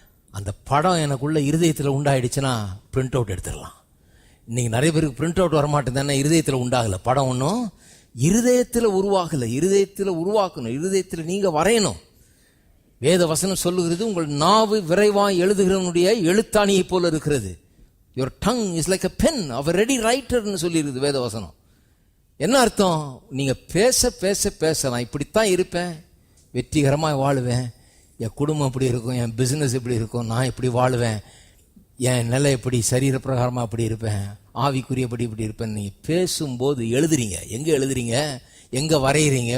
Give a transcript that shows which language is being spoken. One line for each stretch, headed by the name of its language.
Tamil: அந்த படம் எனக்குள்ள இருதயத்தில் உண்டாயிடுச்சுன்னா பிரிண்ட் அவுட் எடுத்துடலாம். இன்னைக்கு நிறைய பேருக்கு பிரிண்ட் அவுட் வரமாட்டேன் தானே, இருதயத்தில் உண்டாகலை. படம் ஒன்றும் இருதயத்தில் உருவாகலை. இருதயத்தில் உருவாக்கணும், இருதயத்தில் நீங்கள் வரையணும். வேத வசனம் சொல்லுகிறது, உங்கள் நாவு விரைவாக எழுதுகிறவனுடைய எழுத்தாணியை போல இருக்கிறது.
English: Your tongue is like a pen of a ready writer
Tamil: ன்னு சொல்லியிருக்குது வேத வசனம். என்ன அர்த்தம்? நீங்கள் பேச பேச பேச நான் இப்படித்தான் இருப்பேன், வெற்றிகரமாக வாழுவேன், என் குடும்பம் எப்படி இருக்கும், என் பிஸ்னஸ் எப்படி இருக்கும், நான் எப்படி வாழுவேன், என் நிலை எப்படி, சரீர பிரகாரமாக அப்படி இருப்பேன், ஆவிக்குரியபடி இப்படி இருப்பேன். நீங்கள் பேசும்போது எழுதுறீங்க. எங்கே எழுதுறீங்க? எங்கே வரைகிறீங்க?